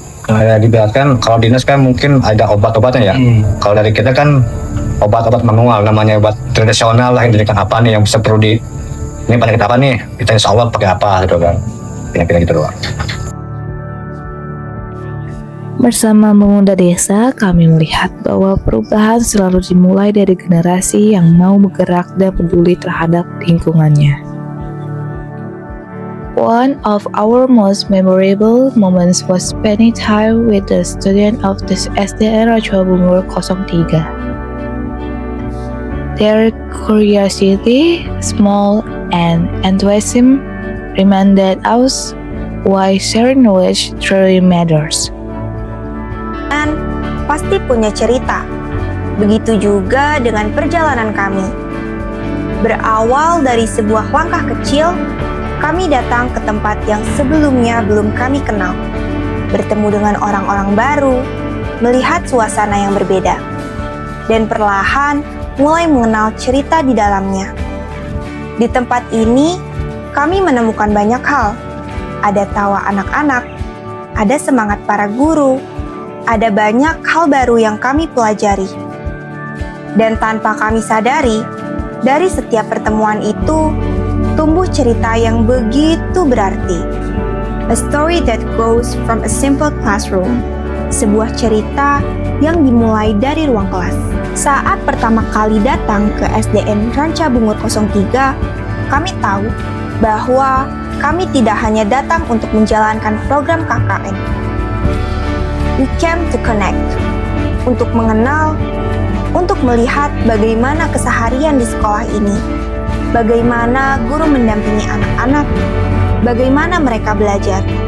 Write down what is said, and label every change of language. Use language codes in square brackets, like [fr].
[id] Kayak dibiarkan kalau dinas kan mungkin ada obat-obatnya ya. Kalau dari kita kan obat-obat manual, namanya obat tradisional lah, ini kan apa nih yang bisa perlu ini penyakit apa nih, kita insya Allah pakai apa gitu kan, penyakit gitu doang. Bersama pemuda desa, kami melihat bahwa perubahan selalu dimulai dari generasi yang mau bergerak dan peduli terhadap lingkungannya. [en] One of our most memorable moments was spending time with the student of the SDN Rancho Bungur 03. Their curiosity, small and enthusiasm reminded us why sharing knowledge truly matters. [id] Dan pasti punya cerita. Begitu juga dengan perjalanan kami. Berawal dari sebuah langkah kecil, kami datang ke tempat yang sebelumnya belum kami kenal, bertemu dengan orang-orang baru, melihat suasana yang berbeda, dan perlahan mulai mengenal cerita di dalamnya. Di tempat ini, kami menemukan banyak hal. Ada tawa anak-anak, ada semangat para guru, ada banyak hal baru yang kami pelajari. Dan tanpa kami sadari, dari setiap pertemuan itu, tumbuh cerita yang begitu berarti. [en] A story that grows from a simple classroom. [id] Sebuah cerita yang dimulai dari ruang kelas. Saat pertama kali datang ke SDN Ranca Bungur 03, kami tahu bahwa kami tidak hanya datang untuk menjalankan program KKN. [en] We came to connect, [id] untuk mengenal, untuk melihat bagaimana keseharian di sekolah ini, bagaimana guru mendampingi anak-anak, bagaimana mereka belajar.